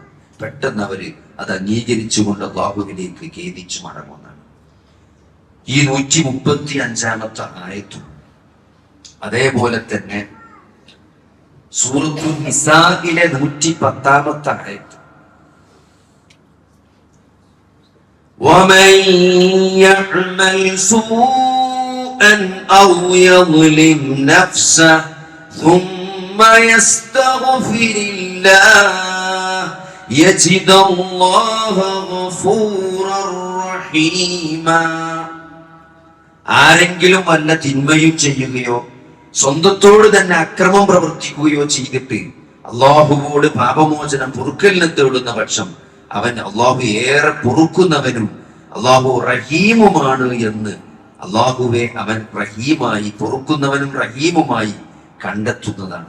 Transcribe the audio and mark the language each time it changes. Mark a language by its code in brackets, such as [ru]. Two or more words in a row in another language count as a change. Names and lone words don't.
[ml] പെട്ടെന്ന് അവര് അത് അംഗീകരിച്ചുകൊണ്ട് അല്ലാഹുവിലേക്ക് ഖേദിച്ചു മടങ്ങുന്നതാണ്. ഈ 135-ാമത്തെ ആയത്തും അതേപോലെ തന്നെ സൂറത്തുൻ നിസാഇലെ 110-ാമത്തെ ആയത്ത്, [ar] ومن يعمل سوءا أو يظلم نفسه ثم يستغفر الله يجد الله غفورا رحيما. [ml] ആരെങ്കിലും വല്ല തിന്മയും ചെയ്യുകയോ സ്വന്തത്തോട് തന്നെ അക്രമം പ്രവർത്തിക്കുകയോ ചെയ്തിട്ട് അള്ളാഹുവോട് പാപമോചനം പൊറുക്കലിനെ തേടുന്ന പക്ഷം അവൻ അള്ളാഹു ഏറെ പൊറുക്കുന്നവനും അള്ളാഹു റഹീമുമാണ് എന്ന് അള്ളാഹുവെ അവൻ റഹീമായി, പൊറുക്കുന്നവനും റഹീമുമായി കണ്ടെത്തുന്നതാണ്.